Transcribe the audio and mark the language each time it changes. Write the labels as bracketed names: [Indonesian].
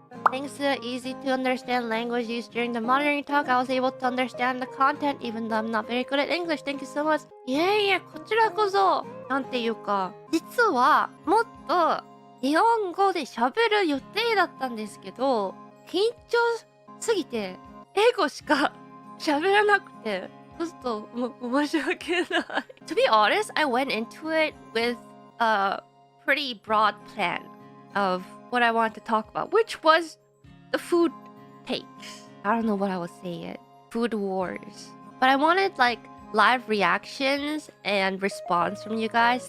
[English] Thanks to the easy to understand language used during the monitoring talk, I was able to understand the content even though I'm not very good at English. Thank you so much. [Japanese] いえいえ、こちらこそ。なんていうか、実はもっと日本語で喋る予定だったんですけど、緊張すぎて英語しか喋らなくて、ちょっと申し訳ない。 [English] To be honest, I went into it with a pretty broad plan of what I wanted to talk about, which was the food takes. I don't know what I would say it. Food wars. But I wanted like live reactions and response from you guys.